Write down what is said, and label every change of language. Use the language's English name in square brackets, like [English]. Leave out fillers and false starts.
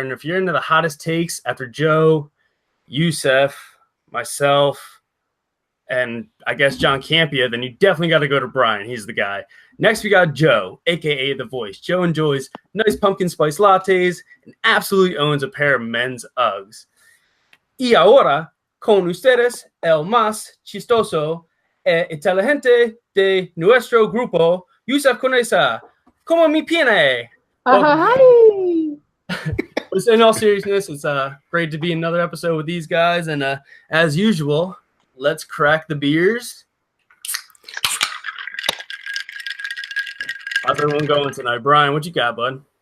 [English] And if you're into the hottest takes after Joe, Jusef, myself, and I guess John Campia, then you definitely got to go to Brian. He's the guy. Next, we got Joe, a.k.a. The Voice. Joe enjoys nice pumpkin spice lattes and absolutely owns a pair of men's Uggs. [Spanish] Y ahora, con ustedes, el más chistoso e inteligente de nuestro grupo, Jusef Conesa. Como mi piene. [English] Hi. But in all seriousness, it's great to be in another episode with these guys. And as usual, let's crack the beers. How's everyone going tonight? Brian, what you got, bud?